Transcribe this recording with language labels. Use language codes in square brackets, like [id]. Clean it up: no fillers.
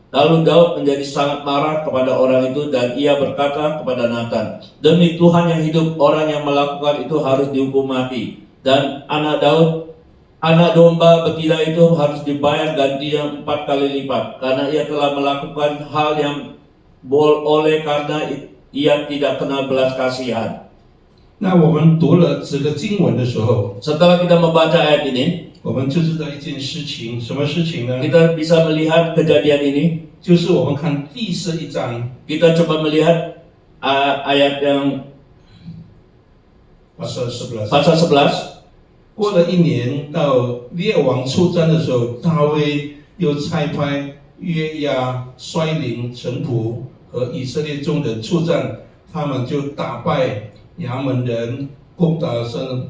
[id] Lalu Daud menjadi sangat marah kepada orang itu dan ia berkata kepada Natan, demi Tuhan yang hidup, orang yang melakukan itu harus dihukum mati. Dan anak domba betina itu harus dibayar gantinya 4 kali lipat, karena ia telah melakukan hal yang oleh karena ia tidak kenal belas kasihan. [zh] 那我们读了这个经文的时候， [id] Setelah kita membaca ayat ini, [zh] 我们就知道一件事情，什么事情呢？ [id] kita bisa melihat kejadian ini. [zh] 就是我们看第11章 Kita coba melihat ayat yang [id] pasal 11。 pasal 11. [zh] 过了1年，到列王出战的时候，大卫又差派约押率领臣仆和以色列众人出战，他们就打败亚门人，攻打圣。